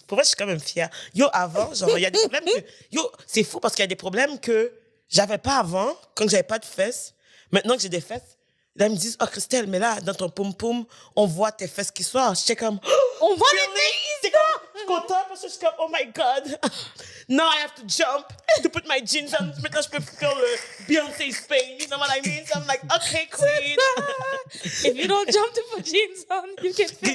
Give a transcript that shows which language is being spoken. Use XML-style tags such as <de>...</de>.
<fr>Pour vrai, je suis quand même fière. Yo, avant, genre, il y a des problèmes que... Yo, c'est fou parce qu'il y a des problèmes que j'avais pas avant, quand j'avais pas de fesses. Maintenant que j'ai des fesses, là, ils me disent, oh, Christelle, mais là, dans ton poum-poum, on voit tes fesses qui sortent. J'étais comme... On voit C'est comme... Je suis contente parce que je suis comme,</fr> <en>oh my God. Now I have to jump to put my jeans on.</en> <fr>Maintenant, je peux faire le Beyoncé's pain.</fr> <en>You know what I mean? So I'm like, okay, queen. If you don't jump to put jeans on, you can feel</en>